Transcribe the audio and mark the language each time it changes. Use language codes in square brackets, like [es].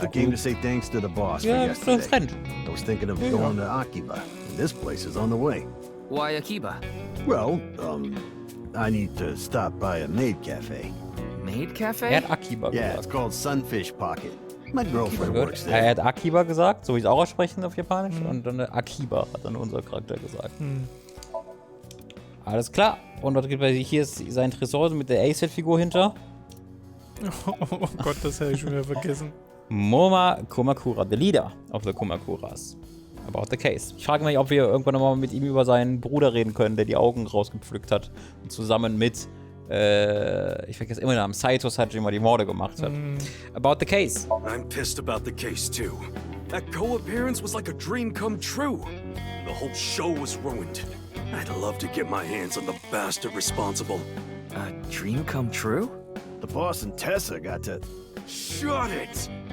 [en] I came to say thanks to the boss for yesterday. I was thinking of going to Akiba. This place is on the way. Why Akiba? Well, I need to stop by a maid cafe. Maid cafe? [de] Er hat Akiba gesagt. [en] Yeah, it's called Sunfish Pocket. My girlfriend works there. [de] Er hat Akiba gesagt, so wie es auch aussprechen auf Japanisch. Und dann Akiba hat dann unser Charakter gesagt. Alles klar. Und was gibt es hier? Ist sein Tresor mit der A-Set-Figur hinter. Oh Gott, das habe ich schon wieder vergessen. [en] Moma Kumakura, the leader of the Kumakuras. About the case. [de] Ich frage mich, ob wir irgendwann nochmal mit ihm über seinen Bruder reden können, der die Augen rausgepflückt hat. Und zusammen mit, ich vergesse immer den Namen, Saito Sajima die Morde gemacht hat. [en] About the case. I'm pissed about the case too. That co-appearance was like a dream come true. The whole show was ruined. I'd love to get my hands on the bastard responsible. A dream come true? The boss and Tessa got to... Shut it!